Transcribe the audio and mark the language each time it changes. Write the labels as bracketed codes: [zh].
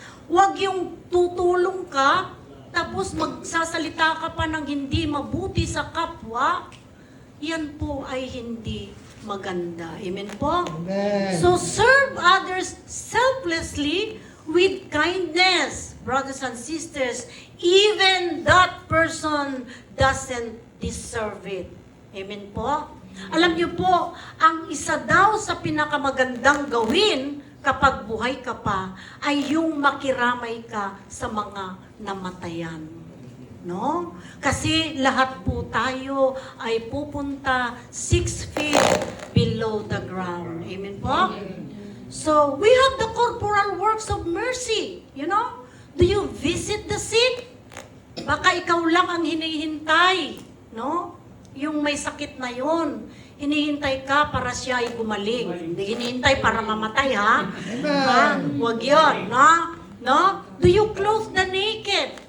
[tl] Huwag yung tutulong ka, tapos magsasalita ka pa ng hindi mabuti sa kapwa. Yan po ay hindi maganda. Amen po? Amen. [en] So serve others selflessly with kindness, brothers and sisters, even that person doesn't deserve it. [tl] Amen po? Alam niyo po, ang isa daw sa pinakamagandang gawin kapag buhay ka pa ay yung makiramay ka sa mga namatayan. No? Kasi lahat po tayo ay pupunta [en] 6 feet below the ground. [tl] Amen po? [en] So, we have the corporal works of mercy. You know? Do you visit the sick? [tl] Baka ikaw lang ang hinihintay. No? Yung may sakit na yon. Hinihintay ka para siya ay gumaling. Hindi hinihintay para mamatay, ha? Ha? Huwag yun, no? No? [en] Do you clothe the naked?